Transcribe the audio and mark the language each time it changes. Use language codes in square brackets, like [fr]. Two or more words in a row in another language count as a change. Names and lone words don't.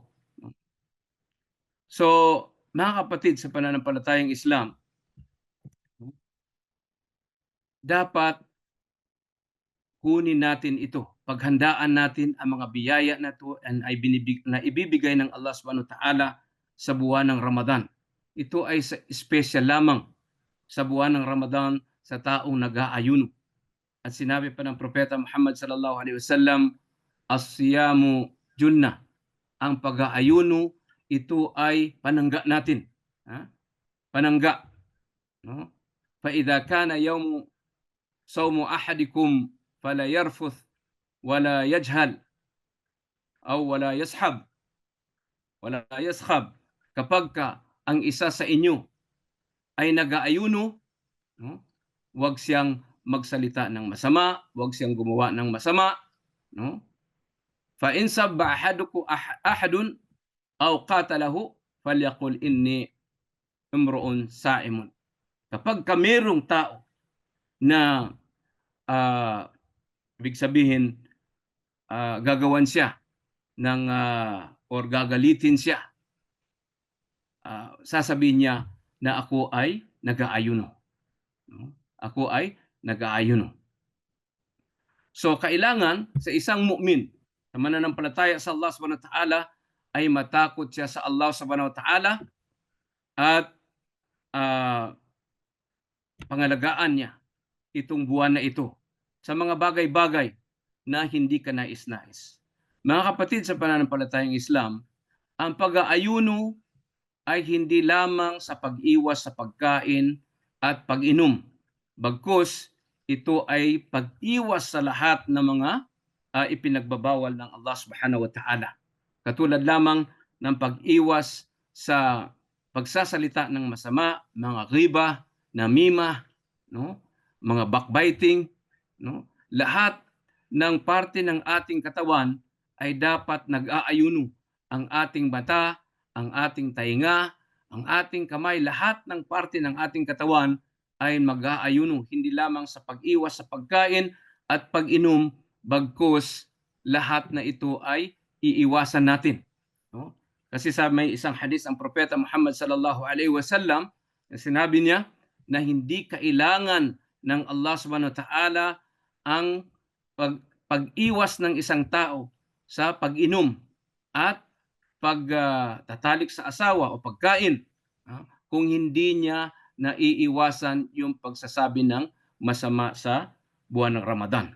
[tl] So, mga kapatid sa pananampalatayang Islam, dapat kunin natin ito. Paghandaan natin ang mga biyaya na ito na ibibigay ng Allah [ar] سبحانه وتعالى [tl] sa buwan ng Ramadan. Ito ay special lamang sa buwan ng Ramadan sa taong nag-aayuno. At sinabi pa ng Propeta Muhammad [ar] صلى الله عليه وسلم, الصيام جنة. [tl] Ang pag-aayuno, ito ay panangga natin. Panangga. No? [ar] فإذا كان يوم صوم أحدكم فلا يرفث ولا يجهل أو ولا يصخب ولا يسخب. [tl] Kapag ang isa sa inyo ay nag-aayuno, no? Huwag siyang magsalita ng masama, huwag siyang gumawa ng masama, no? [ar] فإن سابه أحد أو قاتله فليقل إني امرؤ صائم. [tl] Kapag merong tao na ibig sabihin gagawan siya ng or gagalitin siya, sasabihin niya na ako ay nag-aayuno. No? Ako ay nag-aayuno. So kailangan sa isang mu'min na mananampalataya sa Allah [ar] سبحانه وتعالى [tl] ay matakot siya sa Allah [ar] سبحانه وتعالى [tl] at pangalagaan niya itong buwan na ito sa mga bagay-bagay na hindi ka nais-nais. Mga kapatid sa pananampalatayang Islam, ang pag-aayuno ay hindi lamang sa pag-iwas sa pagkain at pag-inom. Bagkus, ito ay pag-iwas sa lahat ng mga ipinagbabawal ng Allah [ar] سبحانه وتعالى. [tl] Katulad lamang ng pag-iwas sa pagsasalita ng masama, mga riba, namima, no? Mga backbiting, no? Lahat ng parte ng ating katawan ay dapat nag-aayuno. Ang ating mata, ang ating tainga, ang ating kamay, lahat ng parte ng ating katawan ay mag-aayuno. Hindi lamang sa pag-iwas sa pagkain at pag-inom, bagkus lahat na ito ay iiwasan natin. No? Kasi sa may isang hadis ang Propeta Muhammad [ar] صلى الله عليه وسلم, [tl] sinabi niya na hindi kailangan ng Allah [ar] سبحانه وتعالى [tl] ang pag-iwas ng isang tao sa pag-inom at pagtatalik sa asawa o pagkain kung hindi niya naiiwasan yung pagsasabi ng masama sa buwan ng Ramadan.